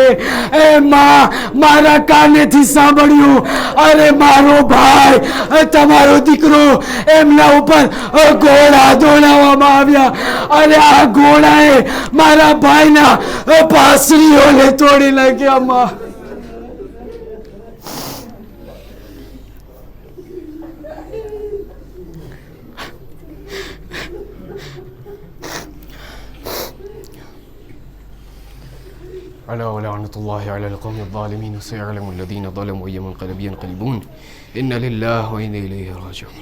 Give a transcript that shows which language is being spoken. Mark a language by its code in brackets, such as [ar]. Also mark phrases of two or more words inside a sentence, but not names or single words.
[gu] એ માં, મારા કાનેથી સાંભળ્યું, અરે મારો ભાઈ, તમારો દીકરો, એમના ઉપર ગોળા દોડાવવામાં આવ્યા. અને આ ઘોડાએ મારા ભાઈના પાસરીઓને તોડી નાખ્યા. માં, [ar] ألا ولعنة الله على القوم الظالمين وسيعلم الذين ظلموا أي منقلب ينقلبون إنا لله وإنا إليه راجعون.